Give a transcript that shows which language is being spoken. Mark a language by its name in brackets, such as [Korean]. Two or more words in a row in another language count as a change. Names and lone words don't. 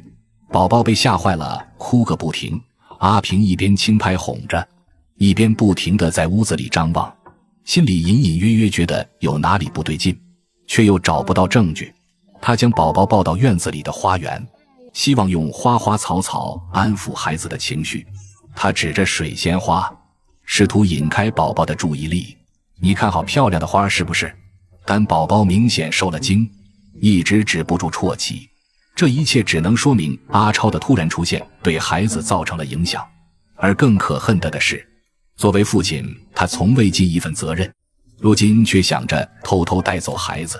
[Chinese] 寶寶被嚇壞了，哭個不停。阿平一邊輕拍哄着，一邊不停地在屋子裡張望，心裡隱隱約約覺得有哪裡不對勁，卻又找不到證據。他將寶寶抱到院子裡的花園，希望用花花草草安撫孩子的情緒。他指着水仙花，試圖引開寶寶的注意力。你看好漂亮的花是不是？但寶寶明顯受了驚，一直止不住啜泣。這一切只能說明阿超的突然出現對孩子造成了影響。而更可恨的是，作為父親，他從未盡一份責任，如今卻想着偷偷帶走孩子。